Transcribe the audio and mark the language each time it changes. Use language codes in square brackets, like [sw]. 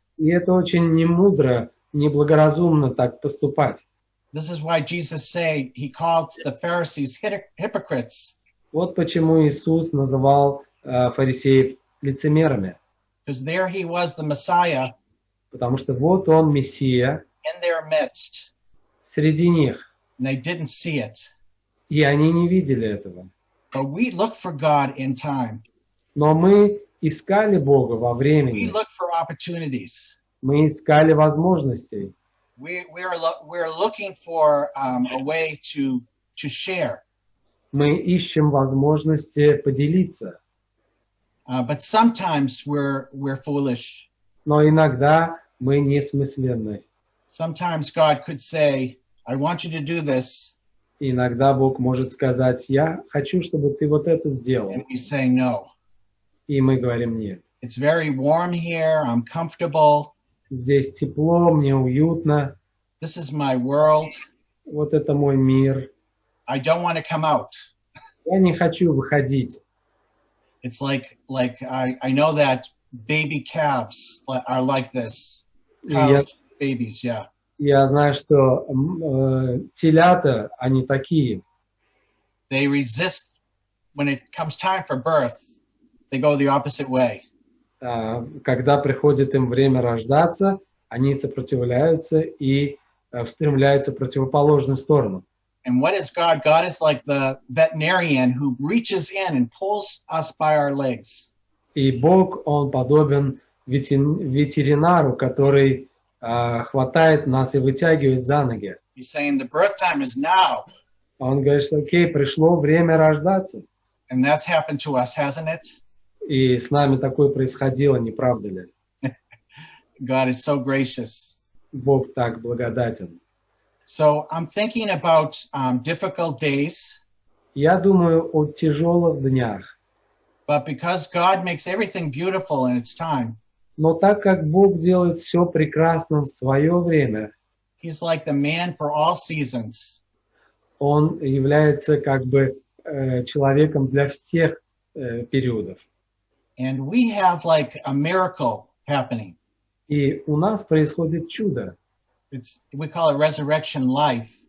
[ru] И это очень немудро, неблагоразумно так поступать. [en] This is why Jesus he called the Pharisees hypocrites, [ru] Вот почему Иисус называл фарисеев лицемерами. [en] because there he was, the Messiah, [ru] Потому что вот он, Мессия, [en] in their midst, [ru] среди них. [en] and they didn't see it. [ru] И они не видели этого. [en] But we look for God in time. [ru] Но мы искали Бога во [en] We [ru] времени. [en] look for opportunities. [ru] Мы искали возможностей. [en] We're looking for a way to share. [ru] Мы ищем возможности поделиться. [en] But sometimes we're foolish. [ru] Но иногда мы несмысленны. [en] Sometimes God could say, I want you to do this. [ru] И иногда Бог может сказать: я хочу, чтобы ты вот это сделал. [en] And we say no. [ru] И мы говорим: нет. [en] It's very warm here. I'm comfortable. [ru] Здесь тепло, мне уютно. [en] This is my world. [ru] Вот это мой мир. [en] I don't want to come out. [ru] Я не хочу выходить. [en] It's like I know that baby calves are like this. Cows, babies, yeah. [ru] Я знаю, что телята, они такие. [en] They resist when it comes time for birth. They go the opposite way. [ru] Когда приходит им время рождаться, они сопротивляются и устремляются в противоположную сторону. [en] And what is God? God is like the veterinarian who reaches in and pulls us by our legs. [ru] И Бог, Он подобен ветеринару, который хватает нас и вытягивает за ноги. [en] He's saying the birth time is now. [ru] Он говорит, что окей, пришло время рождаться. [en] And that's happened to us, hasn't it? [ru] И с нами такое происходило, не правда ли? [en] God is so gracious. [ru] Бог так благодатен. [en] So I'm thinking about difficult days. [ru] Я думаю о тяжелых днях. [en] But because God makes everything beautiful in its time, [ru] Но так как Бог делает все прекрасным в свое время, [en] He's like the man for all seasons. [ru] Он является как бы человеком для всех периодов. [en] And we have like a miracle happening. [ru] И у нас происходит чудо. [en] We call it resurrection life.